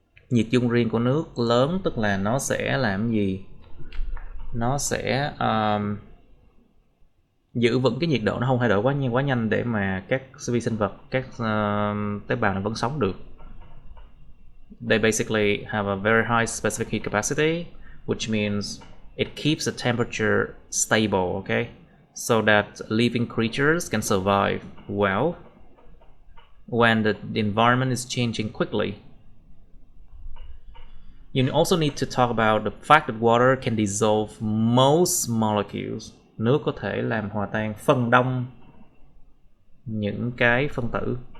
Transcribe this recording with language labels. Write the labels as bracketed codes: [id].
[vi] Nhiệt dung riêng của nước lớn tức là nó sẽ làm gì? Nó sẽ giữ vững cái nhiệt độ, nó không thay đổi quá nhanh để mà các vi sinh vật, các tế bào nó vẫn sống được. [en] They basically have a very high specific heat capacity, which means it keeps the temperature stable, okay? So that living creatures can survive well when the environment is changing quickly. You also need to talk about the fact that water can dissolve most molecules. [vi] Nước có thể làm hòa tan phần đông những cái phân tử.